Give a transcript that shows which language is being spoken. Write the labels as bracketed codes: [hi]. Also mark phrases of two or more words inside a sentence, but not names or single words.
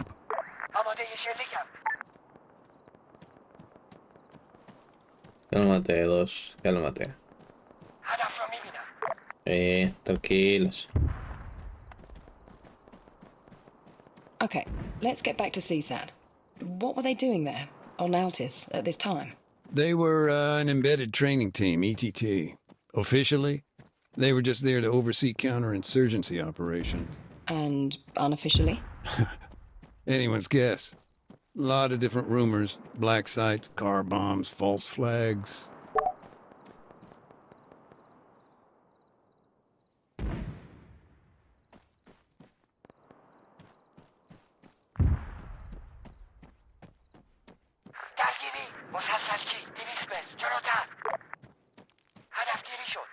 [fa] آماده شلیکم. [es] Cálmate, dos. Cálmate. [fa] هدف را میبینم. [es] Tranquilos. [en] Okay, let's get back to CSAT. What were they doing there, on Altis, at this time? They were an embedded training team, ETT. Officially, they were just there to oversee counterinsurgency operations. And unofficially? Anyone's guess. A lot of different rumors. Black sites, car bombs, false flags. [fa] درگیری مسلسلچی 200 متر جلوتر. هدفگیری شد.